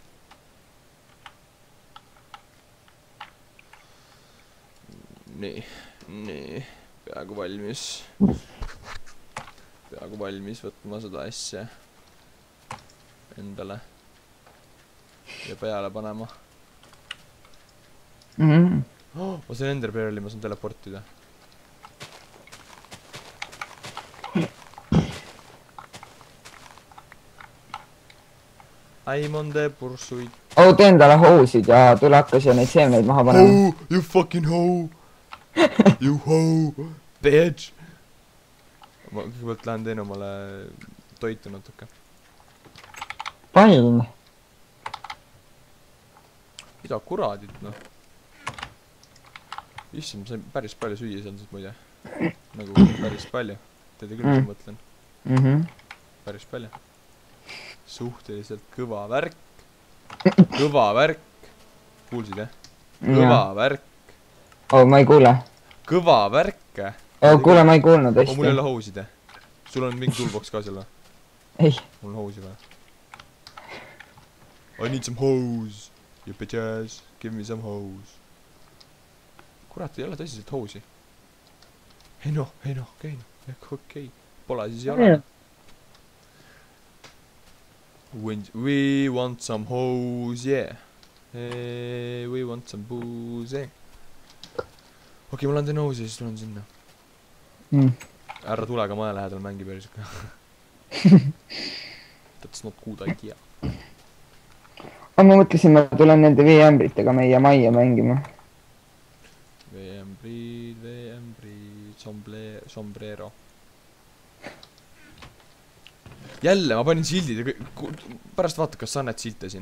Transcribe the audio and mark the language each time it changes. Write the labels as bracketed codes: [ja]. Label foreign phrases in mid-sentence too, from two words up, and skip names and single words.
[et] nii. peaaegu valmis võtma seda asja endale ja peale panema. ma sain Enderpearli, ma saan teleportida. [en] I'm on the pursuit. [et] tee endale housid ja tule hakka siia neid seemneid maha panema. [en] Oh, you fucking hoe. You hoe, bitch. [et] ma kõigepealt lähen teen omale toitu natuke. palm. mida kuradit noh. issand, ma sain päris palju süüa sealt muide. nagu päris palju. teate küll, mis ma mõtlen. päris palju. suhteliselt kõva värk. kuulsid jah? kõva värk. ma ei kuule. kõva värk. kuule, ma ei kuulnud hästi. mul ei ole housid jah. sul on mingi toolbox ka seal või? ei. mul on housi vaja. [en] I need some hose. You bitches, give me some hose. [et] kurat, ei ole tõsiselt housi. ei noh, okei. Pole siis jala. [en] We want some hose, yeah. Hey, we want some booze. [et] okei, ma lähen teen housi ja siis tulen sinna. Ära tule ka maja lähedal mängi päris. [en] That's not good idea. [et] ma mõtlesin, ma tulen nende veeämbritega meie majja mängima. veeämbrid, sombrero. jälle, ma panin sildid ja pärast vaata, kas sa näed silte siin.